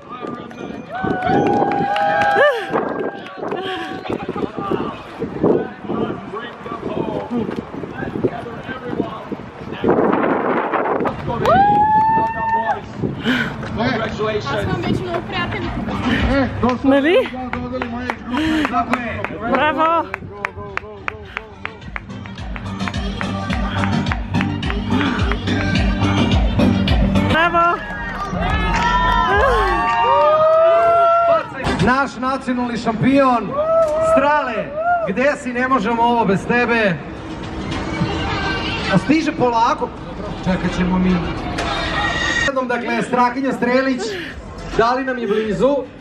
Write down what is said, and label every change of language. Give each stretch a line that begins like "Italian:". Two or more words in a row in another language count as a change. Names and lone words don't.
Bulgarian: Аз съм вече много приятели. Нали? Браво! Браво!
Croatian: Naš nacionalni šampion, Strale, gdje si, ne možemo ovo bez tebe. A stiže polako, čekat ćemo mi. Dakle, Strahinja Strelić, da li nam je blizu?